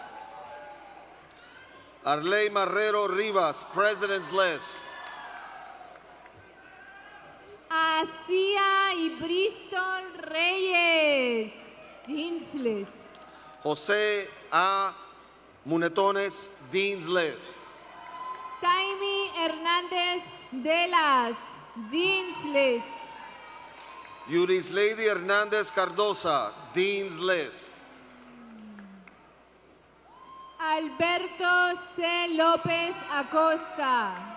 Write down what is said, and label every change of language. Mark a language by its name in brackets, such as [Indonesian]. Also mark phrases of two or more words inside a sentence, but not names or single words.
[English] Arley Marrero Rivas, President's List. Asia y Bristol Reyes, Dean's List. Jose A. Munetones, Dean's List. Taimi Hernández de las, Dean's List. Yuris Lady Hernandez Cardosa, Dean's List. Alberto C. López Acosta.